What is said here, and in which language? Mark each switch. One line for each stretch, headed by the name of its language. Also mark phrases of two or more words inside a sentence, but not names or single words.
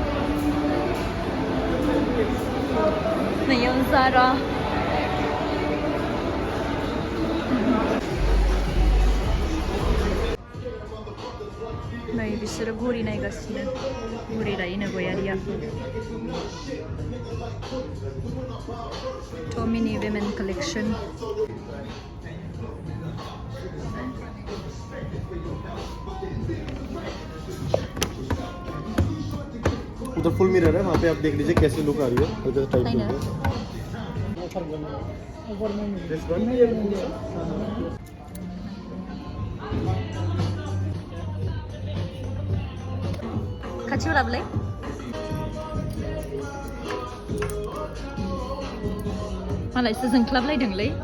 Bodo: नैयाव जारा नै बिसोरो घरि नायगासिनो घरि लायोनो गयारिया टमिनि
English: women collection
Hindi: उधर
English: full mirror
Hindi: है वहाँ पे आप देख लीजिए कैसी लुक आ रही है उधर टाइप
Bodo: खाथियाव लाबोलाय मालायसो जोंख्लाबलायदोंलै